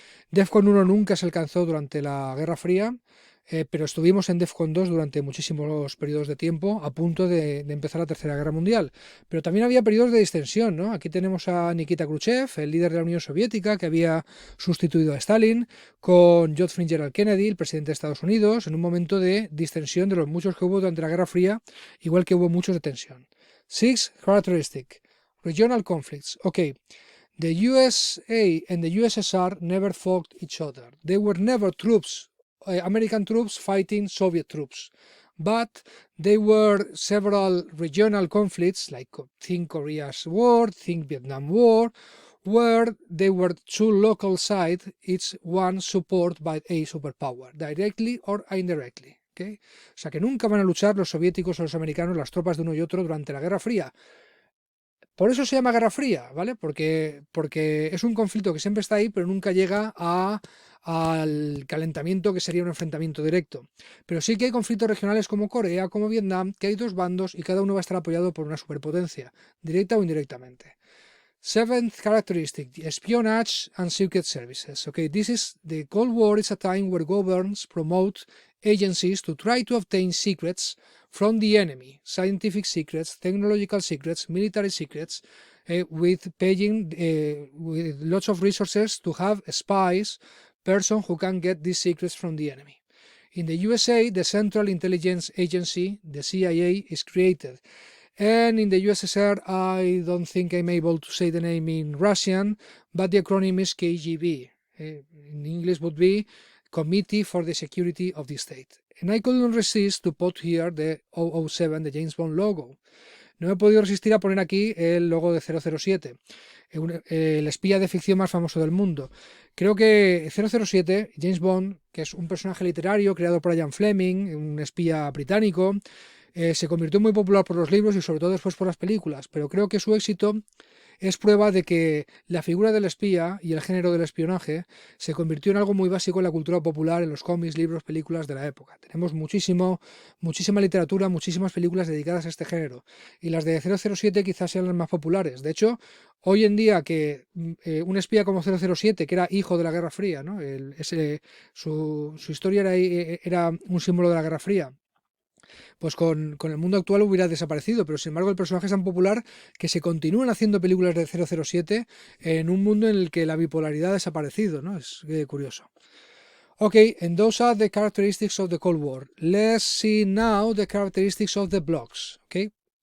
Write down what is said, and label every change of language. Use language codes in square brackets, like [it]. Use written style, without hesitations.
[es] DEFCON 1 nunca se alcanzó durante la Guerra Fría, pero estuvimos en DEFCON 2 durante muchísimos periodos de tiempo, a punto de empezar la Tercera Guerra Mundial. Pero también había periodos de distensión, ¿no? Aquí tenemos a Nikita Khrushchev, el líder de la Unión Soviética, que había sustituido a Stalin, con John Fitzgerald Kennedy, el presidente de Estados Unidos, en un momento de distensión de los muchos que hubo durante la Guerra Fría, igual que hubo muchos de tensión. [en] Sixth characteristic, regional conflicts. Okay. The USA and the USSR never fought each other. They were never American troops fighting Soviet troops. But there were several regional conflicts, like think Korea's War, think Vietnam War, where there were two local sides, each one supported by a superpower, directly or indirectly. ¿Okay? [es] O sea que nunca van a luchar los soviéticos o los americanos, las tropas de uno y otro durante la Guerra Fría. Por eso se llama Guerra Fría, ¿vale? Porque es un conflicto que siempre está ahí, pero nunca llega al calentamiento que sería un enfrentamiento directo. Pero sí que hay conflictos regionales como Corea, como Vietnam, que hay dos bandos y cada uno va a estar apoyado por una superpotencia, directa o indirectamente. [en] Seventh characteristic, espionage and secret services. Okay, this is the Cold War is a time where governments promote agencies to try to obtain secrets from the enemy, scientific secrets, technological secrets, military secrets, with paying with lots of resources to have spies, person who can get these secrets from the enemy. In the USA, the Central Intelligence Agency, the CIA, is created. And in the USSR, I don't think I'm able to say the name in Russian, but the acronym is KGB. In English would be Committee for the Security of the State. And I couldn't resist to put here the 007, the James Bond logo. [es] No he podido resistir a poner aquí el logo de 007, el espía de ficción más famoso del mundo. Creo que 007, James Bond, que es un personaje literario creado por Ian Fleming, un espía británico, se convirtió muy popular por los libros y sobre todo después por las películas, pero creo que su éxito es prueba de que la figura del espía y el género del espionaje se convirtió en algo muy básico en la cultura popular, en los cómics, libros, películas de la época. Tenemos muchísima literatura, muchísimas películas dedicadas a este género, y las de 007 quizás sean las más populares. De hecho, hoy en día que un espía como 007, que era hijo de la Guerra Fría, ¿no? Su historia era un símbolo de la Guerra Fría, pues con el mundo actual hubiera desaparecido, pero sin embargo el personaje es tan popular que se continúan haciendo películas de 007 en un mundo en el que la bipolaridad ha desaparecido, ¿no? Es curioso. [en] Okay, and those are the characteristics of the Cold War. Let's see now the characteristics of the blocs, okay?